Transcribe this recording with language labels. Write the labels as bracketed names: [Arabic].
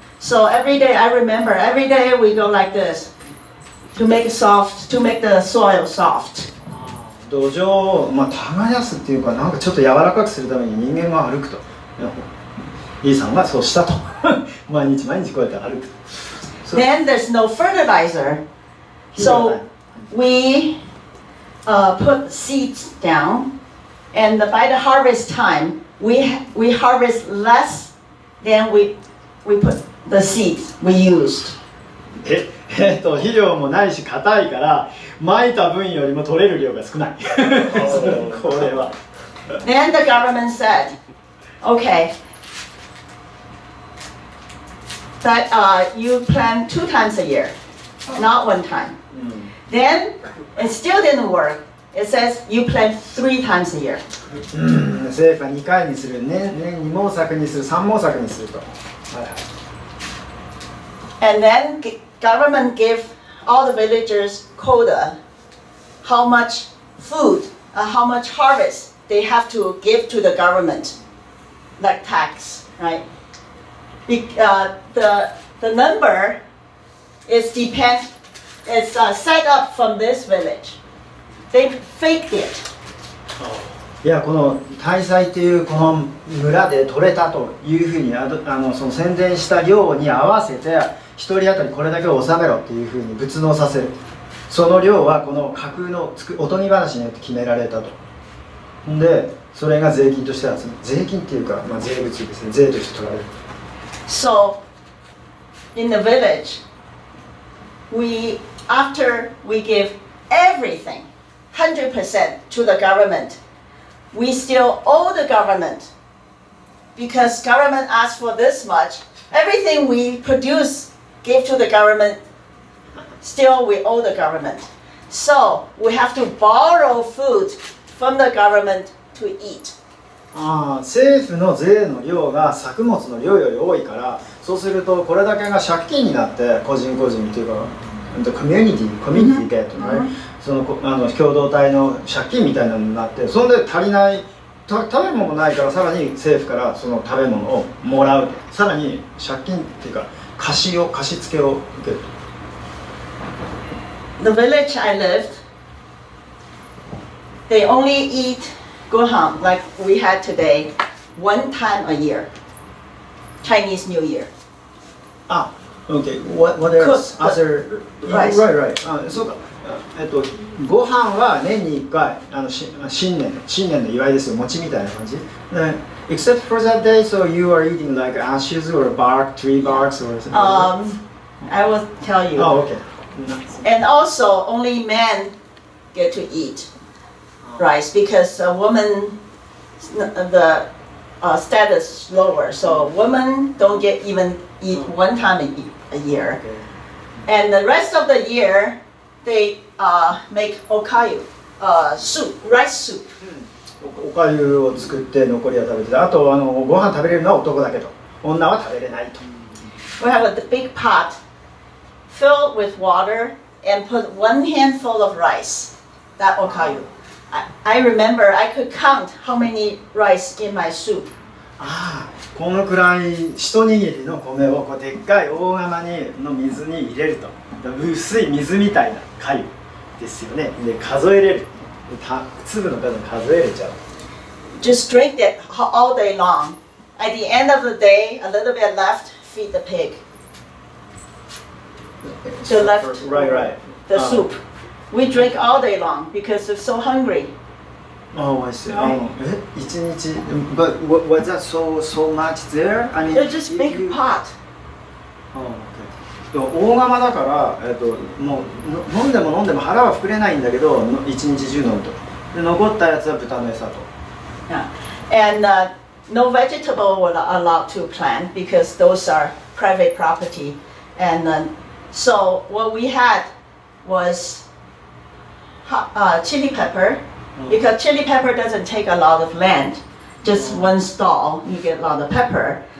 [English] So every day I remember, every day we go like this to make it soft, to make the soil soft. [Japanese] 土壌を耕すっていうかなんかちょっと柔らかくするために人間が歩くと。イーさんはそうしたと。毎日こうやって歩く。 [English] Then there's no fertilizer, so we put seeds down, and by the harvest time, we harvest less than we put the seeds we used. [Japanese] 肥料もないし硬いから蒔いた分よりも取れる量が少ない。これは。 [English] Then the government said, okay, that you plant 2 times a year, not 1 time. Then it still didn't work. It says you plant 3 times a year. [Japanese] 政府は2回にする、年2毛作にする、3毛作にすると。 [English] And then government gave all the villagers quota, how much food, how much harvest they have to give to the government, like tax, right? The number is set up from this village. They faked it. [Japanese] いやこの大祭っていうこの村で取れたというふうにその宣伝した量に合わせて1人当たりこれだけを納めろっていうふうに仏納させるその量はこの架空のおとぎ話によって決められたとでそれが税金としては税金っていうか、税物ですね税として取られる [English] So in the village after we give everything 100% to the government we still owe the government because government asked for this much. Everything we produce, give to the government, still we owe the government. So we have to borrow food from the government to eat. [Japanese] 政府の税の量が作物の量より多いからそうするとこれだけが借金になって個人っていうかコミュニティゲット、その共同体の借金みたいなのになってそれで足りない食べ物ないからさらに政府からその食べ物をもらうさらに借金っていうか貸し付けを受ける [English] The village I lived, they only eat gohan, like we had today, one time a year. Chinese New Year. Ah, okay. What else? Cook Other rice. Right. [Japanese] そうか。ご飯は年に1回新年の祝いですよ。餅みたいな感じ。 [English] Except for that day, so you are eating like ashes or bark, tree barks or something. I will tell you. Oh, okay. And also, only men get to eat rice because a woman, the status is lower. So women don't get even eat one time a year. Okay. And the rest of the year, they make okayu, soup, rice soup. [Japanese] おかゆを作って残りは食べてた。あとご飯食べれるのは男だけと。女は食べれないと。 [English] We have a big pot filled with water and put one handful of rice. That okayu. I remember I could count how many rice in my soup. [Japanese] ああ、このくらい一握りの米をこうでっかい大釜の水に入れると。薄い水みたいな粥ですよね。で数えれる。粒の数数えれちゃう。 [English] Just drink it all day long. At the end of the day, a little bit left, feed the pig. The left, Right. the soup. We drink all day long because we're so hungry. Oh, I see. [Japanese] 一日 [English] But was that so much there? I mean, They're just big pot. Oh, okay. [Japanese] 大釜だから、もう飲んでも腹は膨れないんだけど、一日中飲むと。で残ったやつは豚の餌と。 [English] Yeah. And no vegetable were allowed to plant because those are private property. And so what we had was chili pepper, because chili pepper doesn't take a lot of land, just one stall, you get a lot of pepper.